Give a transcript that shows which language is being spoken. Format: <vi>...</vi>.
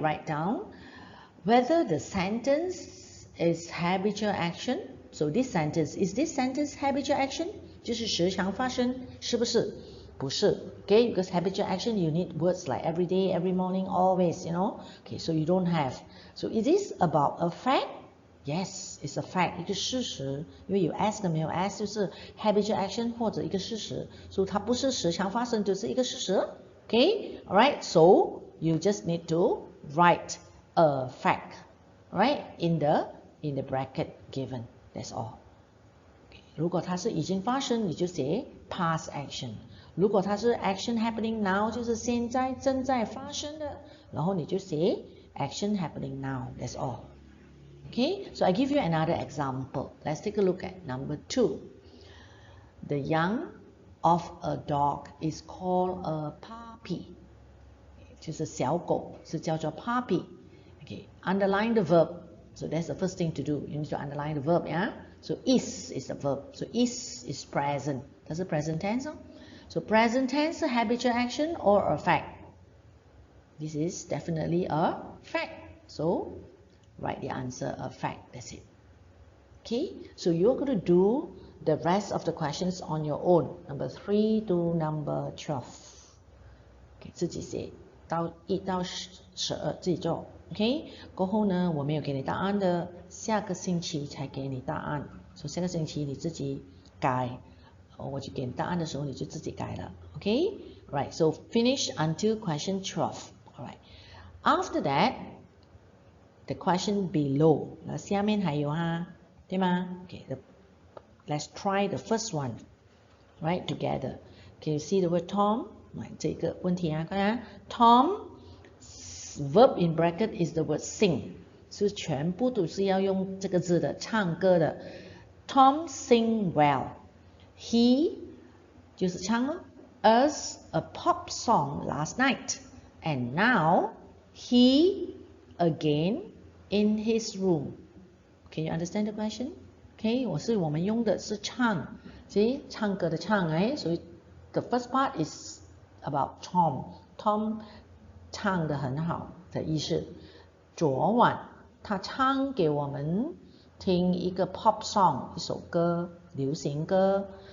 <en>Write down whether the sentence is habitual action. So this sentence, is this sentence habitual action?</en> <zh>就是时常发生，是不是？不是</zh> <en>okay, because habitual action you need words like every day, every morning, always, you know. Okay, so you don't have. So is this about a fact? Yes, it's a fact,</en> <zh>一个事实，因为有 s 跟没有 s 就是 habitual action 或者一个事实，所以它不是时常发生，就是一个事实。</zh> <en>Okay, alright, so you just need to write a fact, right, in the bracket given. That's all.</en> <zh>如果它是已经发生，你就写 past action。如果它是</zh> <en>action happening now，</en> <zh>就是现在正在发生的，然后你就写 action happening now.</zh> <en>That's all. Okay, so I give you another example. Let's take a look at number 2. The young of a dog is called a puppy.</en> <zh>就是小狗是叫做 puppy.</zh> <en>Okay, underline the verb. So that's the first thing to do. You need to underline the verb, yeah? So is the verb. So is present. That's a present tense. So present tense, a habitual action or a fact? This is definitely a fact. So write the answer a fact. That's it. Okay, so you're going to do the rest of the questions on your own. Number 3 to number 12.</en> <zh>Okay, 自己写到1到12自己做。 OK， 过后呢，我没有给你答案的，下个星期才给你答案。所以下个星期你自己改，我就给你答案的时候你就自己改了。</zh> <en>OK， right. So finish until question 12. Alright. After that, the question below.</en> <zh>那下面还有啊，对吗 ？</zh> <en>Okay, let's try the first one. Right, together. Can you see the word Tom?</en> <zh>这个问题啊，看啊 Tom。</zh> <en>Verb in bracket is the word sing，</en> <zh>是全部都是要用这个字的，唱歌的。</zh> <en>Tom sing well， he</en> <zh>就是唱了</zh> <en>us a pop song last night， and now he again in his room. Can you understand the question?</en> <zh>Okay， 我们用的是唱，所以唱歌的唱，所以</zh> <en>the first part is about Tom。</en> <zh>Tom 唱得很好的意思。昨晚他唱给我们听一个 pop song， 一首歌，流行歌。</zh>